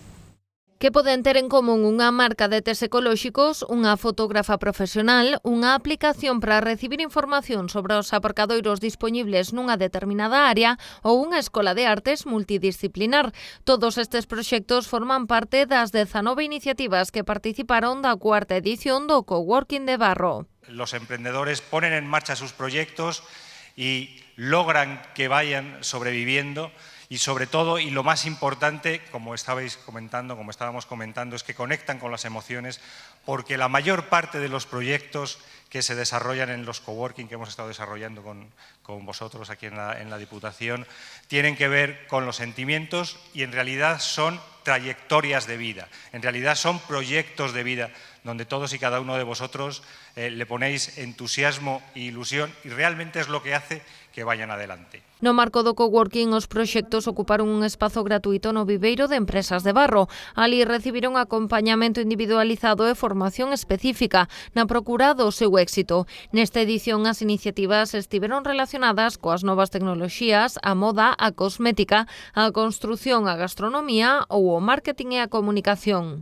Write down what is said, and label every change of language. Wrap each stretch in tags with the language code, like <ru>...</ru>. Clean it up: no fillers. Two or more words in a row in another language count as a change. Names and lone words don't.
<gl>Que poden ter en común unha marca de tes ecolóxicos, unha fotógrafa profesional, unha aplicación para recibir información sobre os aparcadoiros dispoñibles nunha determinada área ou unha escola de artes multidisciplinar. Todos estes proxectos forman parte das 19 iniciativas que participaron da cuarta edición do Coworking de Barro.</gl> <es>Los emprendedores ponen en marcha sus proyectos y logran que vayan sobreviviendo. Y sobre todo, y lo más importante, como estábamos comentando, es que conectan con las emociones, porque la mayor parte de los proyectos que se desarrollan en los coworking que hemos estado desarrollando con vosotros aquí en la Diputación tienen que ver con los sentimientos y en realidad son trayectorias de vida, en realidad son proyectos de vida donde todos y cada uno de vosotros le ponéis entusiasmo e ilusión y realmente es lo que hace que vayan adelante.</es> <gl>No marco do coworking, os proxectos ocuparon un espazo gratuito no viveiro de empresas de Barro. Ali recibiron acompañamento individualizado e formación específica na procura do seu éxito. Nesta edición, as iniciativas estiveron relacionadas coas novas tecnoloxías, a moda, a cosmética, a construción, a gastronomía ou o marketing e a comunicación.</gl>